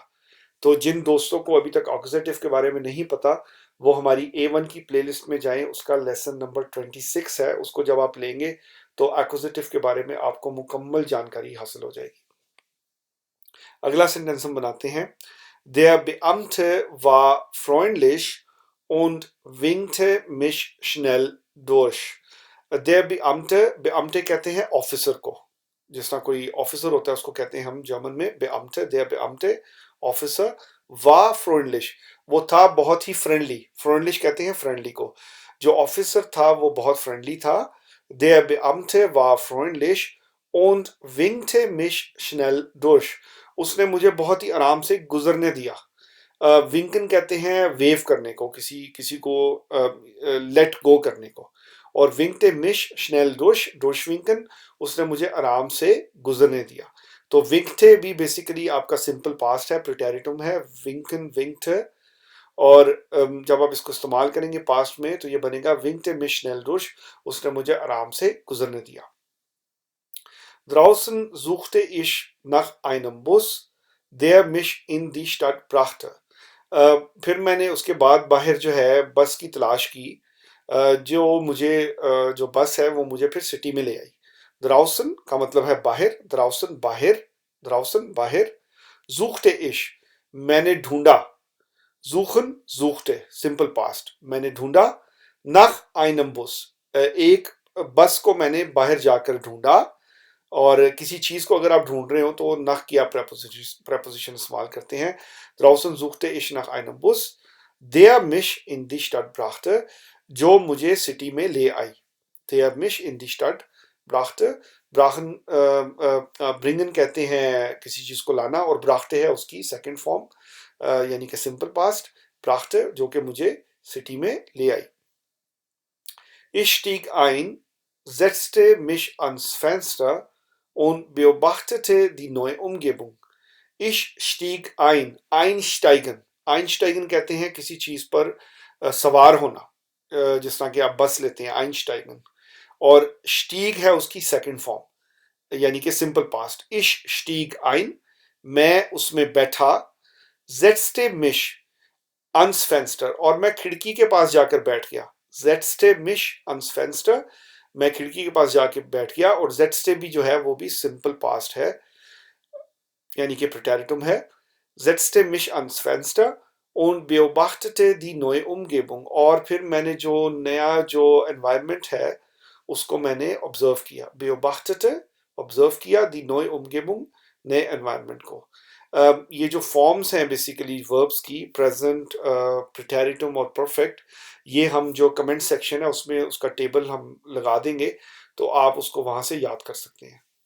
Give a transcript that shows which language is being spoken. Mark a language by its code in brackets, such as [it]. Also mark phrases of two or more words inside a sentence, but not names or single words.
[hi] तो जिन दोस्तों को अभी तक एक्कुजेटिव के बारे में नहीं पता, वो हमारी A1 की प्लेलिस्ट में जाएं, उसका लेसन नंबर 26 है, उसको जब आप लेंगे तो एक्कुजेटिव के बारे में आपको मुकम्मल जानकारी हासिल हो जाएगी। अगला सेंटेंस हम बनाते हैं। [de] Der Beamte war freundlich und winkte mich schnell durch. Der Beamte, [hi] Beamte कहते हैं ऑफिसर को, जिस तरह कोई ऑफिसर होता है उसको कहते हैं हम जर्मन में Beamte, [de] der Beamte [hi] ऑफिसर, [de] war freundlich, [hi] वो था बहुत ही फ्रेंडली, फ्रेंडलिश कहते हैं फ्रेंडली को, जो ऑफिसर था वो बहुत फ्रेंडली था। [de] Der Beamte war freundlich und winkte mich schnell durch, [hi] उसने मुझे बहुत ही आराम से गुजरने दिया। विंकन कहते हैं वेव करने को, किसी किसी को लेट गो करने को, और [de] winkte mich schnell durch, durch winken, [hi] उसने मुझे आराम से गुजरने दिया। तो विंकते भी बेसिकली आपका सिंपल पास्ट है, प्रिटेरिटुम है, [de] winken winkte, [hi] और जब आप इसको इस्तेमाल करेंगे पास्ट में तो ये बनेगा [de] winkte mich schnell durch, [hi] उसने मुझे आराम से गुजरने दिया। [de] Draußen suchte ich nach einem Bus, der mich in die Stadt brachte. [hi] फिर मैंने उसके बाद बाहर जो है बस की तलाश की, जो मुझे जो बस है वो मुझे फिर सिटी में ले आई। draußen का मतलब है बाहर, [de] draußen बाहर, draußen बाहर, suchte ich [hi] मैंने ढूंढा, [de] suchen suchte [hi] सिंपल पास्ट, मैंने ढूंढा, [de] nach einem Bus [hi] एक बस को मैंने बाहर जाकर ढूंढा, और किसी चीज को अगर आप ढूंढ रहे हो तो nach की आप preposition इस्तेमाल करते हैं। [de] draußen suchte ich nach einem Bus, der mich in die Stadt brachte, [hi] जो मुझे सिटी में ले आई। [de] der mich in die Stadt brachte, brachen bringen [hi] कहते हैं किसी चीज को लाना, और brachte है उसकी सेकंड फॉर्म, यानी कि सिंपल पास्ट, brachte जो कि मुझे सिटी में ले आई। [de] Ich stieg ein, setzte mich ans Fenster und beobachtete die neue Umgebung. Ich stieg ein, [hi] einsteigen, einsteigen कहते हैं किसी चीज पर सवार होना, जिस तरह कि आप बस लेते हैं einsteigen, और stieg है उसकी सेकंड फॉर्म, यानी कि सिंपल पास्ट। [de] Ich stieg ein, [hi] मैं उसमें बैठा, [de] setzte mich ans Fenster, [hi] और मैं खिड़की के पास जाकर बैठ गया, [de] setzte mich ans Fenster, [hi] मैं खिड़की के पास जाके बैठ गया, और setzte भी जो है वो भी सिंपल पास्ट है, यानी कि प्रिटेरिटुम है। [de] setzte mich ans Fenster und beobachtete die neue Umgebung, [hi] और फिर मैंने जो नया जो एनवायरनमेंट है उसको मैंने ऑब्जर्व किया, beobachtete ऑब्जर्व किया, [de] die neue Umgebung [hi] नए एनवायरनमेंट को। ये जो फॉर्म्स हैं बेसिकली वर्ब्स की, प्रेजेंट, प्रिटेरिटुम और परफेक्ट, ये हम जो कमेंट सेक्शन है उसमें उसका टेबल हम लगा देंगे, तो आप उसको वहां से याद कर सकते हैं।